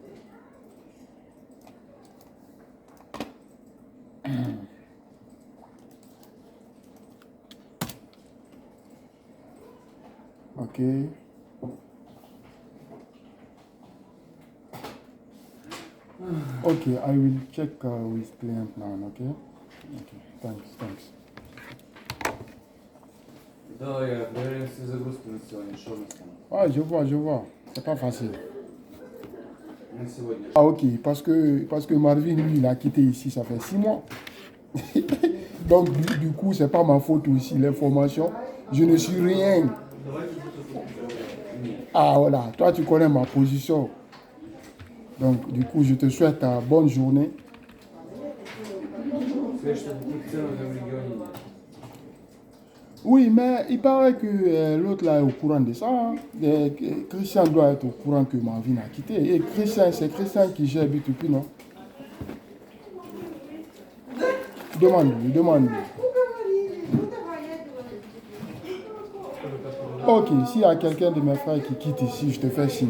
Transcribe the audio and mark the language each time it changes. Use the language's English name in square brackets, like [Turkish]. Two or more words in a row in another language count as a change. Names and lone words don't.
[English] Okay. Okay, I will check with client now, okay? Okay, thanks. [Russian] Да, я проверяю все загрузки на сегодня, что у нас там? [French] Ah, je vois. C'est pas facile. [Russian] На сегодня. [French] Ah, ok, parce que Marvin, lui, il a quitté ici, ça fait 6 mois. Donc, du coup, c'est pas ma faute aussi, l'information. Je ne suis rien. Ah, voilà, toi, tu connais ma position. Donc, du coup, je te souhaite une bonne journée. [Russian] Сказать, что таких цен в этом регионе нет. [French] Oui, mais il paraît que l'autre là est au courant de ça. Hein. Christian doit être au courant que Marvin a quitté. Et Christian, c'est Christian qui gère B2P, non? Demande-lui. Ok, s'il y a quelqu'un de mes frères qui quitte ici, je te fais signe.